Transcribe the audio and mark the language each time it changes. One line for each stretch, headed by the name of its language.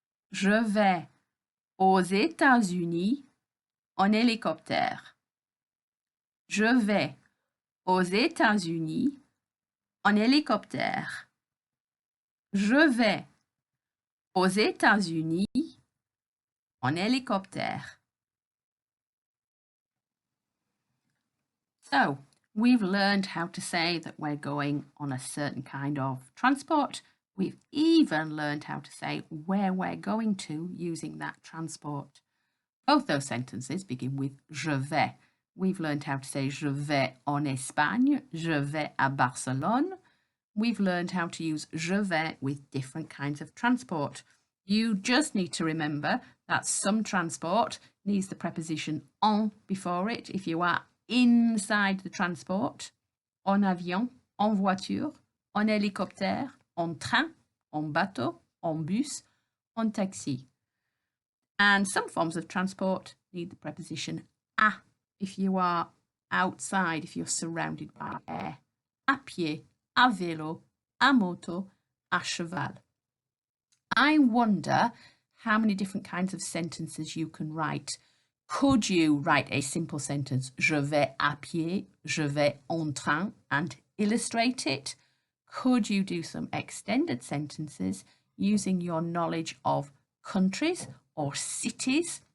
French: Je vais aux États-Unis en hélicoptère. Je vais aux États-Unis en hélicoptère. Je vais aux États-Unis en hélicoptère.
English: So, we've learned how to say that we're going on a certain kind of transport. We've even learned how to say where we're going to using that transport. Both those sentences begin with
French: je vais.
English: We've learned how to say
French: je vais en Espagne, je vais à Barcelone.
English: We've learned how to use je vais with different kinds of transport. You just need to remember that some transport needs the preposition en before it if you are inside the transport.
French: En avion, en voiture, en hélicoptère, en train, en bateau, en bus, en taxi.
English: And some forms of transport need the preposition à if you are outside, if you're surrounded by air.
French: À pied, à vélo, à moto, à cheval.
English: I wonder how many different kinds of sentences you can write. Could you write a simple sentence,
French: je vais à pied, je vais en train,
English: and illustrate it? Could you do some extended sentences using your knowledge of countries or cities?